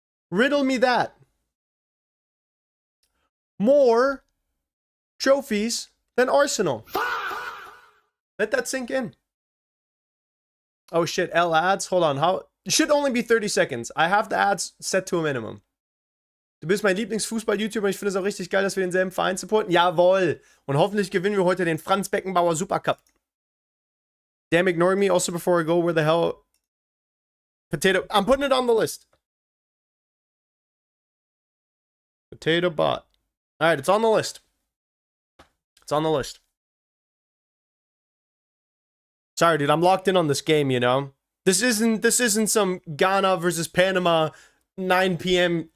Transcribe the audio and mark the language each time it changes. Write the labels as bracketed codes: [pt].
[en] Riddle me that. More trophies than Arsenal. Let that sink in. Oh shit, L ads? Hold on, how? It should only be 30 seconds. I have the ads set to a minimum. [de] Du bist mein Lieblingsfußball-YouTuber. Ich finde es auch richtig geil, dass wir denselben Verein supporten. Jawohl. Und hoffentlich gewinnen wir heute den FRANZ BECKENBAUER SUPERCUP. [en] Damn, ignore me. Also, before I go, where the hell? Potato. I'm putting it on the list. Potato bot. Alright, it's on the list. It's on the list. Sorry, dude. I'm locked in on this game, you know? This isn't some Ghana versus Panama 9 p.m.